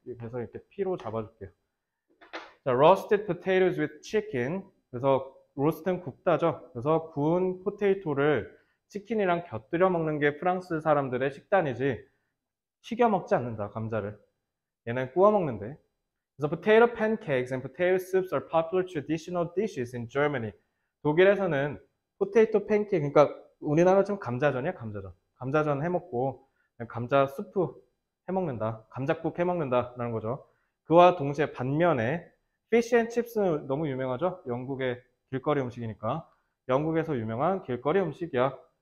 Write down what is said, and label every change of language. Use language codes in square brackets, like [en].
[ko] 그래서 이렇게 P로 잡아줄게요. 자, [en] roasted potatoes with chicken. [ko] 그래서 로스트는 굽다죠. 그래서 구운 포테이토를 치킨이랑 곁들여 먹는 게 프랑스 사람들의 식단이지 튀겨 먹지 않는다, 감자를. 얘는 구워 먹는데. 그래서 [en] potato pancakes and potato soups are popular traditional dishes in Germany. [ko] 독일에서는 포테이토 팬케이크, 그러니까 우리나라처럼 감자전이야, 감자전. 감자전 해먹고 감자 수프 해먹는다, 감자국 해먹는다라는 거죠. 그와 동시에 반면에 fish and chips는 너무 유명하죠. 영국의 길거리 음식이니까. 영국에서 유명한 길거리 음식이야.